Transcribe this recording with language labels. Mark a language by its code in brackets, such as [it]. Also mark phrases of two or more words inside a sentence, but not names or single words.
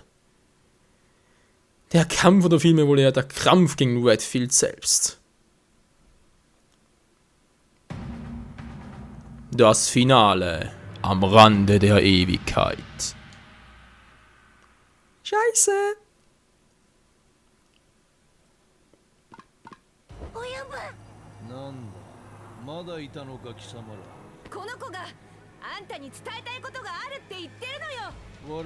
[de] Der Kampf oder vielmehr wohl eher der Krampf gegen Redfield selbst. Das Finale am Rande der Ewigkeit. Scheiße! [ja] 親分、なんだ、まだいたのか貴様ら。この子があんたに伝えたいことがあるって言ってるのよ。